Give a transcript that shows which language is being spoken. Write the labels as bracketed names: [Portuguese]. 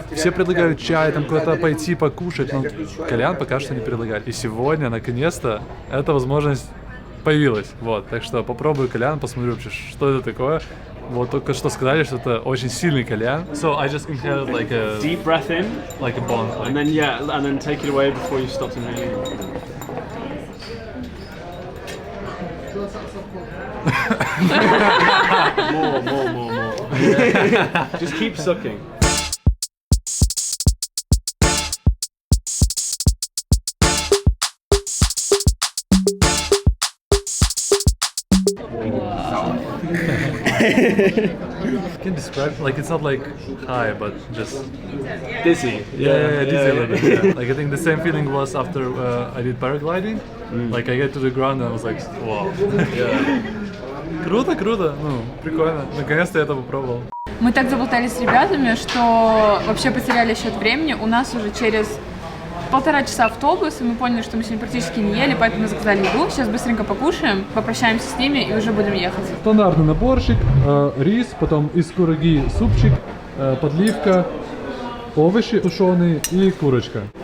[Russian] Все предлагают чай, там куда-то пойти покушать, но кальян пока что не предлагают. И сегодня, наконец-то, эта возможность появилась. Вот. Так что попробую кальян, посмотрю вообще, что это такое. Вот только что сказали, что это очень сильный кальян. [English] So I just inhaled like a deep breath in, like a bong, and then take it away before you stop inhaling. more. Just keep sucking. Can describe it's not like high, but just Dizzy. Yeah, dizzy a little bit. Yeah. Like I think the same feeling was after I did paragliding. Like I get to the ground and I was like, wow. [Russian] Круто, прикольно. Наконец-то я это попробовал. Мы так заболтались с ребятами, что вообще потеряли счет времени. У нас уже через 1,5 часа автобус, и мы поняли, что мы сегодня практически не ели, поэтому заказали еду. Сейчас быстренько покушаем, попрощаемся с ними и уже будем ехать. Стандартный наборчик, рис, потом из кураги супчик, подливка, овощи тушеные и курочка.